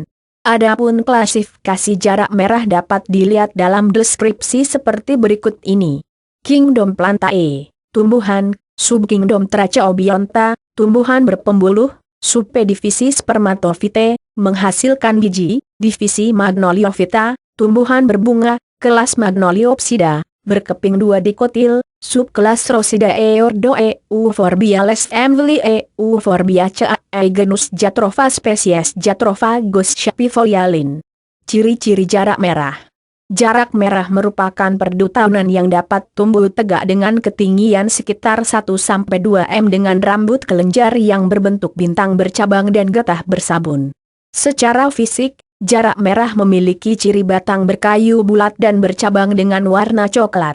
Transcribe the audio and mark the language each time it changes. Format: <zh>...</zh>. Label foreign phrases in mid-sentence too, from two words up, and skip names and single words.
<id>Adapun klasifikasi jarak merah dapat dilihat dalam deskripsi seperti berikut ini. Kingdom Plantae, tumbuhan, Subkingdom Tracheobionta, tumbuhan berpembuluh, subpedivisi Spermatophytae, menghasilkan biji, divisi Magnoliophyta, tumbuhan berbunga, kelas Magnoliopsida, berkeping 2 dikotil, subkelas Rosidae ordoe, Euphorbiales emvlie, Euphorbiaceae genus Jatropha spesies Jatropha gossyavofolialin. Ciri-ciri jarak merah. Jarak merah merupakan perdu tahunan yang dapat tumbuh tegak dengan ketinggian sekitar 1-2 m dengan rambut kelenjar yang berbentuk bintang bercabang dan getah bersabun. Secara fisik, jarak merah memiliki ciri batang berkayu bulat dan bercabang dengan warna coklat.</id>